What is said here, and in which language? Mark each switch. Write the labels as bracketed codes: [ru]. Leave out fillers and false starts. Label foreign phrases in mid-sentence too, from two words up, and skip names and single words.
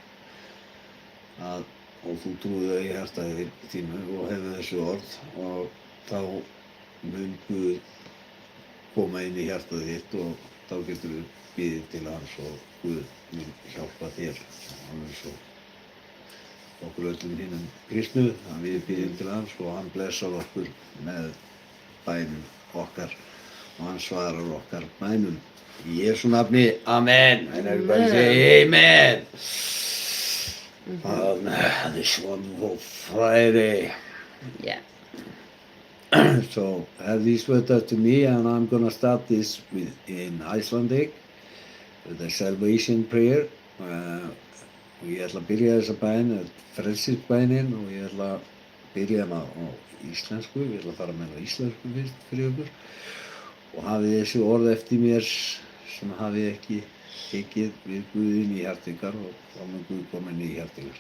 [is] og þú trúir það í hjarta þínu og hefur þessu orð, og þá mun Guð koma inn í hjartað þitt og þá getur við biðið til hans og Guð mun hjálpa þér, alveg svo okkur öllum hinnum kristnu, að við biðjum til hans og hann blessar okkur með bænum okkar og hann svarar okkar bænum. Í Jesú nafni, [en] amen. And everybody say amen. On this wonderful Friday. Yeah. So have these words after me, and I'm going to start this in Icelandic with a salvation prayer. [is] Og ég ætla að byrja þessa bæn, frelsisbænin, og ég ætla að byrja hana á íslensku. Ég ætla að fara með hana á íslensku fyrst fyrir ykkur. Og hafið þessi orð eftir mér sem hafið ekki tekið við Guðinn í hjarta ykkar, og þá mun Guð koma inn í hjarta ykkar.